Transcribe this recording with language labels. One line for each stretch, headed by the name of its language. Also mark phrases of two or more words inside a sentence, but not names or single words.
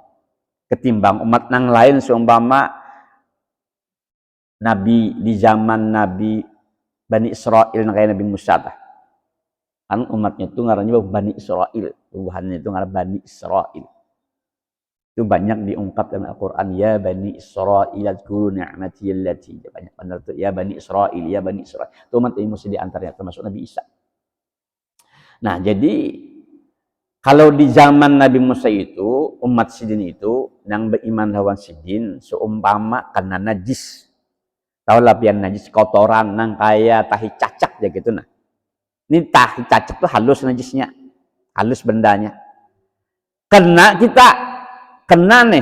Banjar: Ketimbang umat nang lain seumpama Nabi di zaman Nabi Bani Israel kayak Nabi Musa kan umatnya itu ngarannya Bani Israel, tubuhannya itu ngaran Bani Israel.
Indonesian: Itu banyak diungkap dalam Al-Qur'an,
Arabic: يا بني إسرائيل اذكروا نعمتي التي,
Indonesian: banyak benar tuh ya Bani Israel, ya Bani Israel. Itu umat Nabi Musa di antaranya termasuk Nabi Isa.
Banjar: Nah, jadi kalau di zaman Nabi Musa itu umat Sidin itu yang beriman lawan Sidin seumpama kena najis. Tahu lah pian najis kotoran nang kaya tahi cacak ya gitu nah. Ini tahi cacak tuh halus najisnya. Halus bendanya. Kena kita kena nih.